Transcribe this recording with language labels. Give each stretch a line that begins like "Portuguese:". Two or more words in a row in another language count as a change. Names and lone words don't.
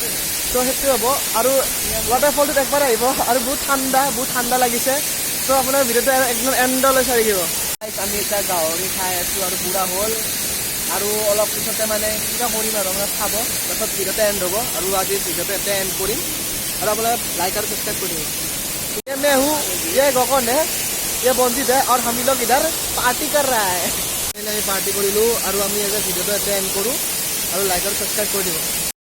Assamese: তো সেইটোৱে হ'ব আৰু ৱাটাৰফলটোত একবাৰ আহিব আৰু বহুত ঠাণ্ডা লাগিছে। তো আপোনাৰ ভিডিঅ'টো একদম এণ্ডলৈ চাই থাকিব। আমি এতিয়া গাহৰি খাই আছোঁ আৰু পূৰা হ'ল আৰু অলপ পিছতে মানে কিবা কৰিম আৰু আপোনাৰ খাব, তাৰপিছত ভিডিঅ'টো এণ্ড হ'ব আৰু আজিৰ ভিডিঅ'টো এতিয়া এণ্ড কৰিম আৰু আপোনাৰ লাইক আৰু ছাবস্ক্ৰাইব কৰি দিব।
Hindi: ये मैं हूँ, ये गगन है, ये बंजित है और हम लोग इधर पार्टी कर रहा है।
Assamese: আমি পাৰ্টি কৰিলোঁ আৰু আমি এতিয়া ভিডিঅ'টো এতিয়া এণ্ড কৰোঁ আৰু লাইক আৰু ছাবস্ক্ৰাইব কৰি দিব।